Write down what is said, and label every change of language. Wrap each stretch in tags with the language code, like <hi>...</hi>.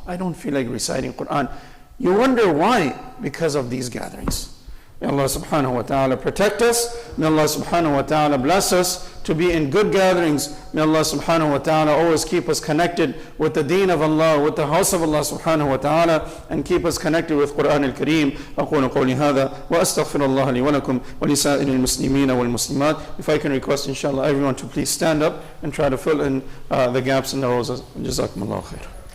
<en>I don't feel like reciting Quran. You wonder why? Because of these gatherings. May Allah subhanahu wa ta'ala protect us. May Allah subhanahu wa ta'ala bless us to be in good gatherings. May Allah subhanahu wa ta'ala always keep us connected with the deen of Allah, with the house of Allah subhanahu wa ta'ala, and keep us connected with Quran al-Kareem.</en> <ar>أقول قولي هذا وأستغفر الله لي ولكم ولسائر المسلمين والمسلمات.</ar> <en>If I can request inshallah everyone to please stand up and try to fill in the gaps in the rows.</en> <ar>جزاكم الله خير.</ar>